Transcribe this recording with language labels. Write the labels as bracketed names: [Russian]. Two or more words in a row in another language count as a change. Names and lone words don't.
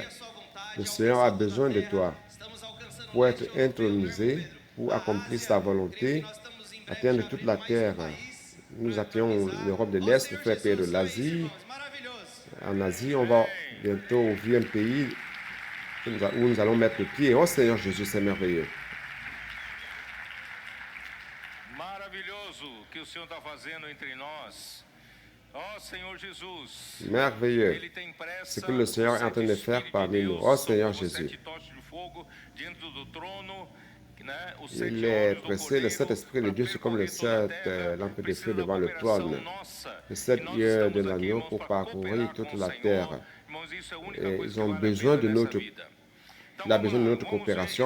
[French] Le Seigneur a besoin de toi pour être intronisé, pour accomplir sa volonté, atteindre toute la terre. Nous atteignons l'Europe de l'Est, le frère Pedro de l'Asie. En Asie, on va bientôt ouvrir un pays où nous allons mettre le pied. Oh Seigneur Jésus, c'est merveilleux. [Portuguese] Maravilhoso que o Senhor está fazendo entre nós. Oh Senhor Jesus. [French] Merveilleux. [Portuguese] Ele tem pressa. [French] Ce que le Seigneur est en train de faire parmi nous. Oh Seigneur Jésus. Il est pressé, le Saint-Esprit de Dieu, c'est comme le 7 lampes de feu devant le trône. Les 7 yeux de l'agneau pour parcourir toute la terre. Et ils ont besoin de notre... Il a besoin de notre coopération.